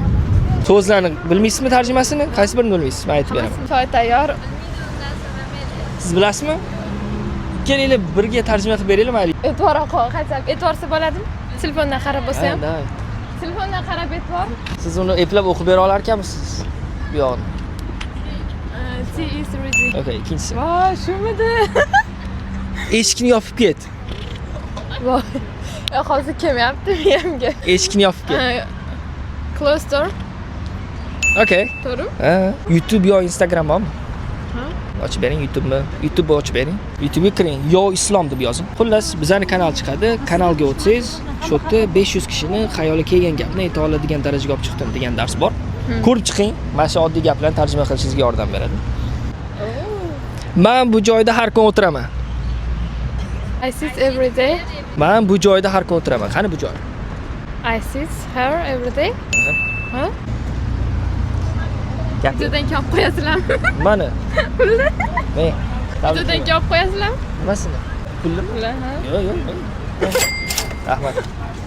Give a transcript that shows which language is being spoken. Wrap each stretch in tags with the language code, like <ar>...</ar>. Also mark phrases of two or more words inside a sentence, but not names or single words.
<uz>So'zlarni bilmaysizmi tarjimasini? Qaysi birini bilmaysiz? Men aytib beraman. Choy tayyor. Siz bilasizmi? Kelinglar birga tarjima qilib beraylik mayli. E'tibor qaytsam, e'tiborsiz bo'ladimi? Telefondan qarab bo'lsa ham. Ha, Telefondan qarab e'tibor. siz uni eplab o'qib bera olar ekanmisiz? Bu yo'qni.</uz> <en>T is ready.</en> <uz>Okay, ikkinchisi. Voy, shumidi? Eshikni yopib ket. Voy. Yo, hozir kelmayapti miyamga. Eshikni yopib ket.</uz> <en>Close door.</en> <uz>Okay. To'g'rimi? Ha, YouTube yo Instagram bormi? Ha. Ochib bering YouTube'ni. YouTube'ni ochib bering. YouTube'ga kiring. Yo Islom deb yozing. Xullas, bizning kanal chiqadi. Kanalga o'tsangiz, shu yerda 500 kishini xayoli kelgan gapni ayta oladigan darajaga olib chiqdim degan dars bor. Ko'rib chiqing. Mana shu oddiy gaplarni tarjima qilishingizga yordam beradi. Men bu joyda har kun o'tiraman.</uz> <en>I sit every day.</en> <uz>Men bu joyda har kun o'tiraman. Qani bu joy?</uz> <en>I sit here every day.</en> <uz>Ha? Gap. Videodan kelib qo'yasizlarmi? Mana. Pulni? Men. Videodan kelib qo'yasizlarmi? Nimasini? Pulni? Pulni, ha. Yo'q, yo'q. Rahmat.</uz>